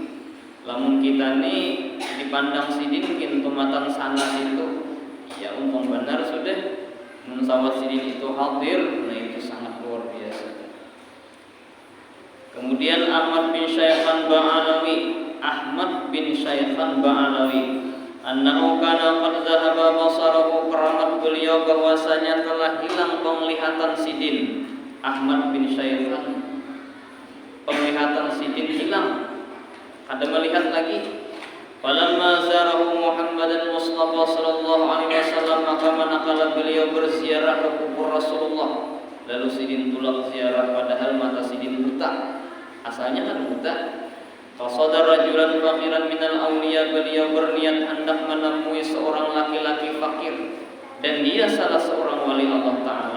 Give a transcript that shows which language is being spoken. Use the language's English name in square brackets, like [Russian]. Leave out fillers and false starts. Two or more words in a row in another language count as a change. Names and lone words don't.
[Banjar] Lamun kita nih dipandang Sidin mungkin tumatan sana itu, ya umpam benar sudah. Musawat Sidin itu hadir, nah itu sangat luar biasa. [Arabic] Kemudian Ahmad bin Syaikhan Ba'alawi أنه كان قد ذهب بصره, [Indonesian] keramat beliau bahwasanya telah hilang penglihatan Sidin. Ahmad bin Syaikhan, penglihatan Sidin hilang, ada melihat lagi. [Arabic] فلما زاره محمدا مصطفى صلى الله عليه وسلم, [Indonesian] maka manakala beliau berziarah ke kubur Rasulullah, lalu Sidin tulak ziarah padahal mata Sidin buta. Asalnya kan buta. [Arabic] قصد رجلا فقيرا من الأولياء, [Indonesian] beliau berniat hendak menemui seorang laki-laki fakir dan dia salah seorang wali Allah Ta'ala.